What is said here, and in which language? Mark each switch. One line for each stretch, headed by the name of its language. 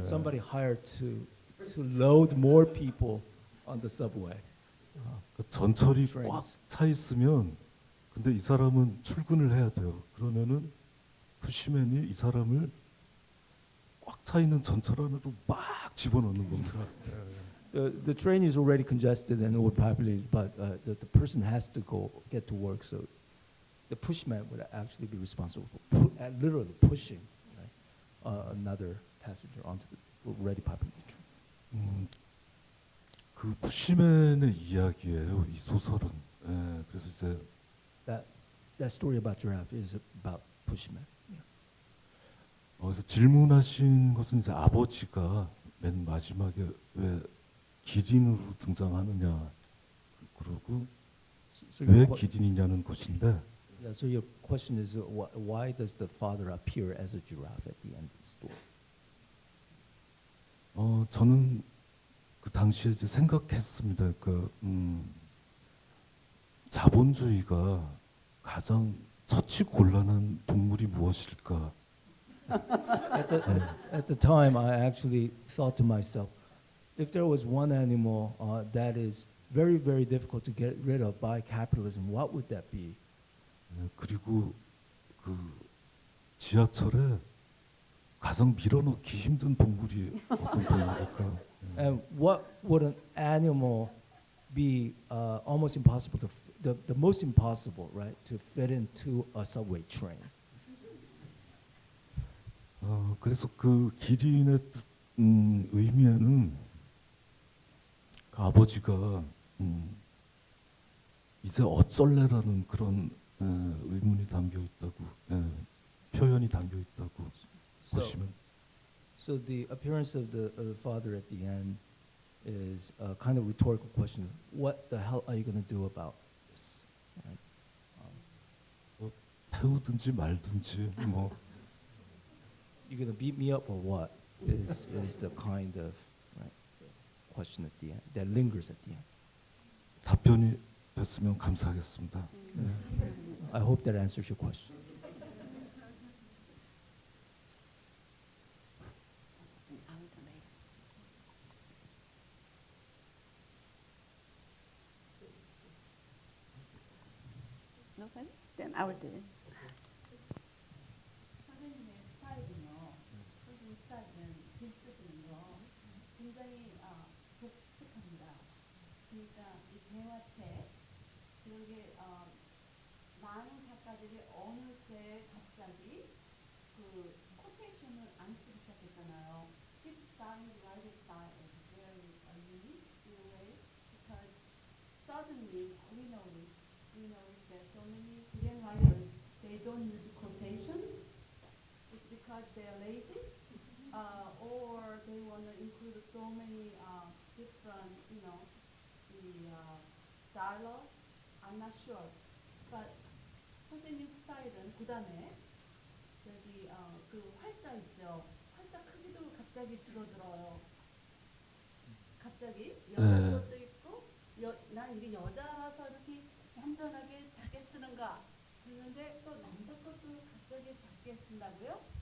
English: somebody hired to load more people on the subway.
Korean: 그러니까 전철이
English: Trains.
Korean: 꽉 차 있으면 근데 이 사람은 출근을 해야 돼요. 그러면은 푸시맨이 이 사람을 꽉 차 있는 전철 안으로 막 집어넣는 겁니다.
English: The train is already congested and overpopulated, but the person has to go get to work. So the pushman would actually be responsible for literally pushing, right, another passenger onto the already populated train.
Korean: 그 푸시맨의 이야기예요. 이 소설은. 예, 그래서 이제
English: That story about giraffe is about pushman.
Korean: 그래서 질문하신 것은 이제 아버지가 맨 마지막에 왜 기린으로 등장하느냐 그러고
English: So
Korean: 왜
English: your
Korean: 기린이냐는 것인데
English: yeah, so your question is why does the father appear as a giraffe at the end of the story?
Korean: 저는 그 당시에 이제 생각했습니다. 그 자본주의가 가장 처치 곤란한 동물이 무엇일까?
English: At the time, I actually thought to myself, if there was one animal that is very, very difficult to get rid of by capitalism, what would that be?
Korean: 그리고 그 지하철에 가장 밀어넣기 힘든 동물이 어떤 동물일까?
English: And what would an animal be almost impossible to the most impossible, right, to fit into a subway train?
Korean: 그래서 그 기린의 의미에는 그 아버지가 이제 어쩔래라는 그런 의문이 담겨 있다고 표현이 담겨 있다고 보시면
English: So the appearance of the father at the end is a kind of rhetorical question. What the hell are you going to do about this? Right?
Korean: 태우든지 말든지 뭐
English: You're going to beat me up or what? Is the kind of right, question at the end that lingers at the end.
Korean: 답변이 됐으면 감사하겠습니다.
English: I hope that answers your question. Nobody? Then I will do it.
Korean: 선생님의 스타일은요. 선생님 스타일은 글 쓰시는 거 굉장히 독특합니다. 그러니까 이 대화책 그게 많은 작가들이 어느새 갑자기 그 코테이션을 안 쓰기 시작했잖아요.
English: His style, writing style is very unique in a way because suddenly we notice that so many Korean writers they don't use quotations. It's because they're lazy, or they want to include so many different, the dialogue. I'm not sure, but
Korean: 선생님 스타일은 그다음에 여기 그 활자 있죠. 활자 크기도 갑자기 줄어들어요. 갑자기 여자 것도 있고 난 이게 여자라서 이렇게 얌전하게 작게 쓰는가 했는데 또 남자 것도 갑자기 작게 쓴다고요?